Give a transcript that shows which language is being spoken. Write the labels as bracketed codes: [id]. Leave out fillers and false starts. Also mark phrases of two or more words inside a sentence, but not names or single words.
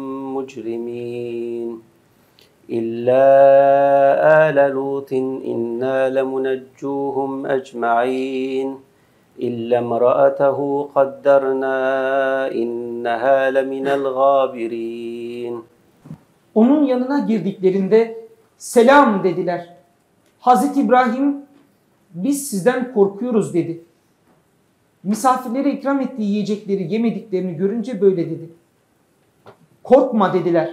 [ar] مجرمين إلا آل لوط إنا لمنجوهم أجمعين إلا امرأته قدرنا إنها لمن الغابرين. [tr] Onun yanına girdiklerinde selam dediler. Hazreti İbrahim biz sizden korkuyoruz dedi. Misafirlere ikram ettiği yiyecekleri yemediklerini görünce böyle dedi. Korkma dediler.